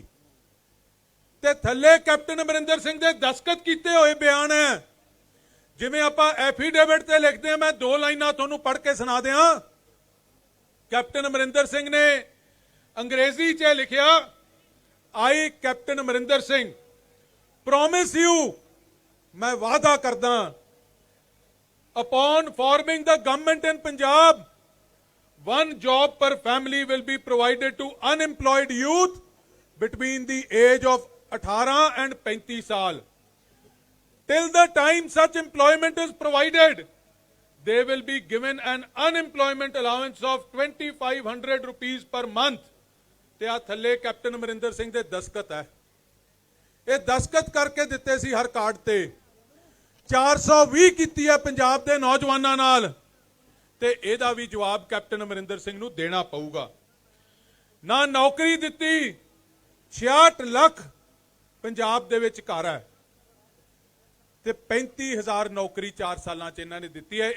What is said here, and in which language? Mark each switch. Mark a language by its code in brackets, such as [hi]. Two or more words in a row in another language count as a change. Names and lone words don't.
[pa] ਤੇ ਥੱਲੇ ਕੈਪਟਨ ਅਮਰਿੰਦਰ ਸਿੰਘ ਦੇ ਦਸਤਖਤ ਕੀਤੇ ਹੋਏ ਬਯਾਨ ਹੈ ਜਿਵੇਂ ਆਪਾਂ ਐਫੀਡੇਵਿਟ ਤੇ ਲਿਖਤੇ ਹੈਂ, ਮੈਂ 2 ਲਾਈਨਾਂ ਤੁਹਾਨੂੰ ਪੜ੍ਹ ਕੇ ਸੁਣਾ ਦਿਆਂ। ਕੈਪਟਨ ਅਮਰਿੰਦਰ ਸਿੰਘ ਨੇ ਅੰਗਰੇਜ਼ੀ 'ਚ ਲਿਖਿਆ, [en] I Captain Amarinder Singh promise you, [pa] ਮੈਂ ਵਾਅਦਾ ਕਰਦਾ, [en] upon forming the government in Punjab, 1 job per family will be provided to unemployed youth between the age of 18 and 35 साल. Till the time such employment is provided, they will be given an unemployment allowance of 2500 rupees per month. [pa] ਤੇ ਆ ਥੱਲੇ ਕੈਪਟਨ ਅਮਰਿੰਦਰ ਸਿੰਘ ਦੇ ਦਸਤਖਤ ਹੈ। ਇਹ ਦਸਤਖਤ ਕਰਕੇ ਦਿੱਤੇ ਸੀ ਹਰ ਕਾਰਡ ਤੇ। 420 ਕੀਤੀ ਹੈ ਪੰਜਾਬ ਦੇ ਨੌਜਵਾਨਾਂ ਨਾਲ, ਤੇ ਇਹਦਾ ਵੀ ਜਵਾਬ ਕੈਪਟਨ ਅਮਰਿੰਦਰ ਸਿੰਘ ਨੂੰ ਦੇਣਾ ਪਊਗਾ। ਨਾ ਨੌਕਰੀ ਦਿੱਤੀ, 66 ਲੱਖ ਪੰਜਾਬ ਦੇ ਵਿੱਚ ਘਰ ਹੈ, ਤੇ 35,000 ਨੌਕਰੀ 4 ਸਾਲਾਂ 'ਚ ਇਹਨਾਂ ਨੇ ਦਿੱਤੀ ਹੈ।